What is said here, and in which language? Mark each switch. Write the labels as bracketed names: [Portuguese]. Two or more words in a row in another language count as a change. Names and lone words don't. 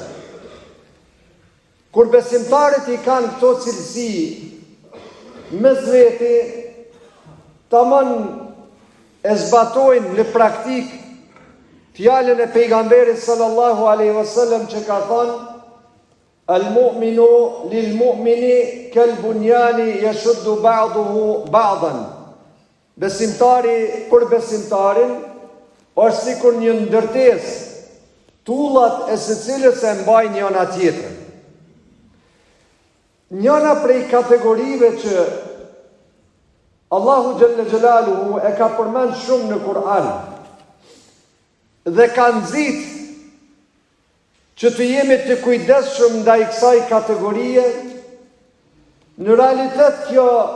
[Albanian] Kur besimtarët i kanë këto cilësi mes veti, tamam e zbatojnë në praktik fjalën e pejgamberit [Arabic] صلى الله عليه وسلم [Albanian] që ka thënë: [Arabic] "المؤمن للمؤمن كالبنيان يشد بعضه بعضا." [Albanian] Besimtari për besimtarin është sikur një ndërtesë, tullat e secilës e mbajnë njëra tjetrën. Njëra prej kategorive që Allahu [Arabic] جل جلاله [Albanian] e ka përmend shumë në Kur'an dhe ka nxit që të jemi të kujdesshëm ndaj kësaj kategorie, në realitet kjo